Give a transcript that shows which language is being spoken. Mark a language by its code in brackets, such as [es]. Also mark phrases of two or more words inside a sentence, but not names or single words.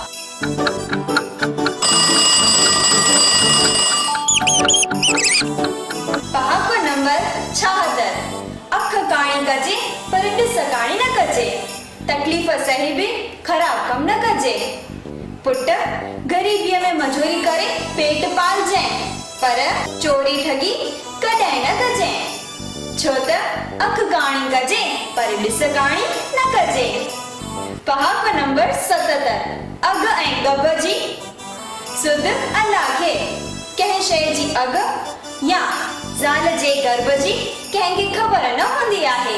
[sd] पहाको नंबर 76। अख काणी कजे पर ॾिस काणी न कजे। तकलीफ़ सही बि ख़राब कम न कजे। पुट ग़रीबीअ में मजूरी करे पेट पालजांइ, पर चोरी ठगी कॾहिं न कजांइ। छो त अख काणी कजे पर ॾिस काणी न कजे। पहाको नंबर 77। अघ ऐं गब जी सुध अल्लाह खे। कंहिं शइ जी अघ या ज़ाल जे गर्भ जी कंहिंखे ख़बर न हूंदी आहे।